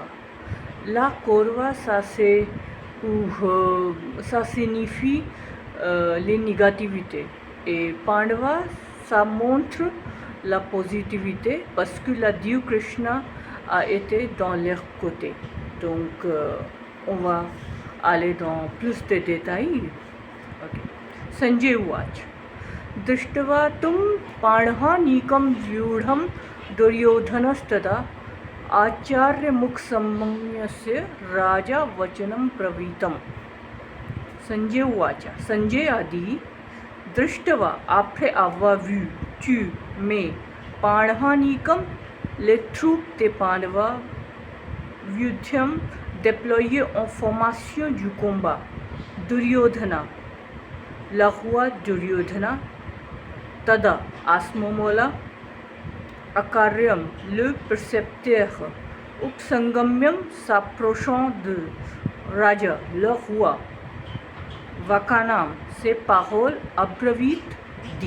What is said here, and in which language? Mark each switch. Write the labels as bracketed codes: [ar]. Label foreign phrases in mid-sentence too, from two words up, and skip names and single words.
[fr] La Kaurava, ça signifie les négativités. Et Pandava, ça montre la positivité parce que la Dieu Krishna a été dans leur côté. Donc, on va aller dans plus de détails. Okay. [sa] Sanjay Uvacha Drishtva tum Panhanikam Vyudham Duryodhanastada Acharya Muksamamyasya Raja Vachanam Pravitam. Sanjay Uvacha [fr] Sanjay a dit Drishtva, après avoir vu, tu, mais, Panhanikam, les troupes des Pandavas, Vyudhyam, déployées en formation du combat, Duryodhana, le roi Duryodhana, Tada, à ce moment-là, Akaryam, le précepteur, Upsangamyam, s'approchant de Raja, le roi, Vakanam, ces paroles abravit dit.